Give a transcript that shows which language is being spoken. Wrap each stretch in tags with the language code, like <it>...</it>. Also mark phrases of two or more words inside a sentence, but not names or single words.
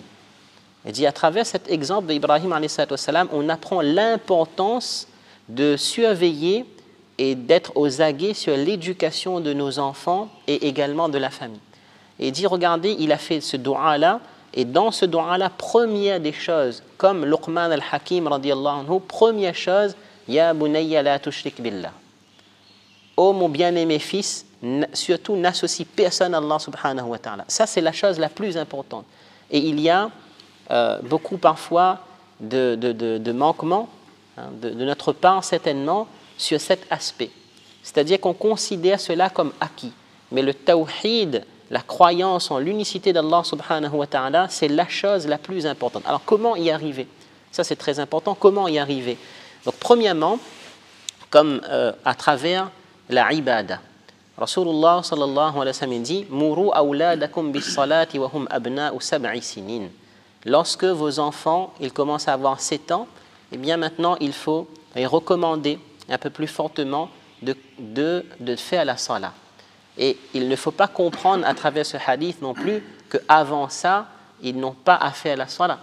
<fr>Il dit, à travers cet exemple d'Ibrahim</fr> <ar>عليه الصلاة والسلام,</ar> <fr>on apprend l'importance de surveiller et d'être aux aguets sur l'éducation de nos enfants et également de la famille. Et il dit, regardez, il a fait ce dua-là, et dans ce dua-là, première des choses, comme Luqman al-Hakim,</fr> <ar>رضي الله عنه,</ar> <fr>première chose,</fr> <ar>يا بني لا تشرك بالله.</ar> <fr>Ô mon bien-aimé fils, surtout n'associe personne à Allah</fr> <ar>سبحانه وتعالى.</ar> <fr>Ça, c'est la chose la plus importante. Et il y a beaucoup parfois de manquements de notre part, certainement, sur cet aspect. C'est-à-dire qu'on considère cela comme acquis. Mais le tawhid, la croyance en l'unicité d'Allah</fr> <ar>سبحانه وتعالى,</ar> <fr>c'est la chose la plus importante. Alors comment y arriver? Ça c'est très important, comment y arriver? Donc premièrement, comme à travers la ibada. Rasulullah</fr> <ar>صلى الله عليه وسلم</ar> <fr>dit «</fr> <ar>مروا أولادكم بالصلاة وهم أبناء سبع سنين</ar> <fr>» Lorsque vos enfants, ils commencent à avoir 7 ans, eh bien maintenant il faut les recommander un peu plus fortement de faire la salat. Et il ne faut pas comprendre à travers ce hadith non plus qu'avant ça, ils n'ont pas à faire la salat.</fr>